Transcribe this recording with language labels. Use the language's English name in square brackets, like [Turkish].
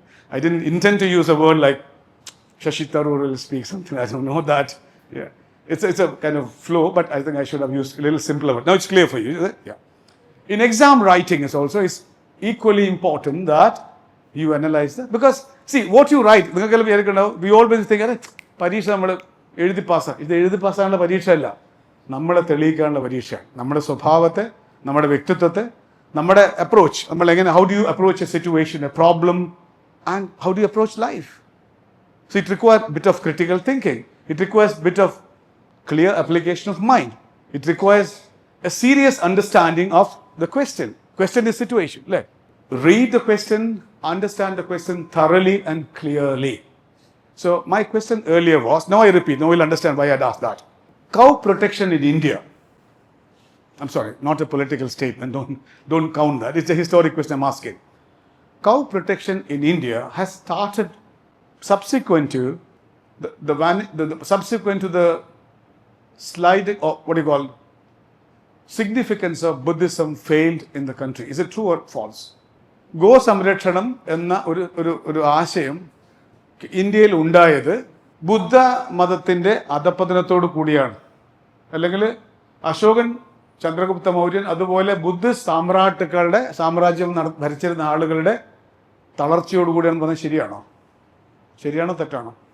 [English] I didn't intend to use a word like Shashi Tharoor will speak something, I don't know that. Yeah. It's a kind of flow, but I think I should have used a little simpler word. Now it's clear for you, is it? Yeah. In exam writing is also is equally important that you analyze that. Because, see, what you write, we always think, [Malayalam] പരീക്ഷ നമ്മൾ എഴുതി പാസ്സാണ്. ഇത് എഴുതി പാസ്സാനുള്ള പരീക്ഷയല്ല, നമ്മളെ തെളിയിക്കാനുള്ള പരീക്ഷയാണ്. നമ്മുടെ സ്വഭാവത്തെ, നമ്മുടെ വ്യക്തിത്വത്തെ, നമ്മുടെ അപ്രോച്ച്, നമ്മൾ എങ്ങനെ, [English] How do you approach a situation, a problem, and how do you approach life. So it requires a bit of critical thinking. It requires a bit of clear application of mind. It requires a serious understanding of the question. Question is situation. Read the question, understand the question thoroughly and clearly. So my question earlier was, now I repeat, now you'll understand why I had asked that. Cow protection in India. I'm sorry, not a political statement, don't count that. It's a historic question I'm asking. Cow protection in India has started subsequent to the sliding, or what do you call, significance of Buddhism failed in the country. Is it true or false? [Malayalam] Go സംരക്ഷണം എന്ന ഒരു ആശയം ഇന്ത്യയിൽ ഉണ്ടായത് ബുദ്ധ മതത്തിൻ്റെ അധപ്പതനത്തോടു കൂടിയാണ്. അല്ലെങ്കിൽ അശോകൻ, ചന്ദ്രഗുപ്ത മൗര്യൻ, അതുപോലെ ബുദ്ധിസ്റ്റ് സാമ്രാജ്യം ഭരിച്ചിരുന്ന ആളുകളുടെ തളർച്ചയോടുകൂടിയാണെന്ന് പറഞ്ഞാൽ ശരിയാണോ തെറ്റാണോ?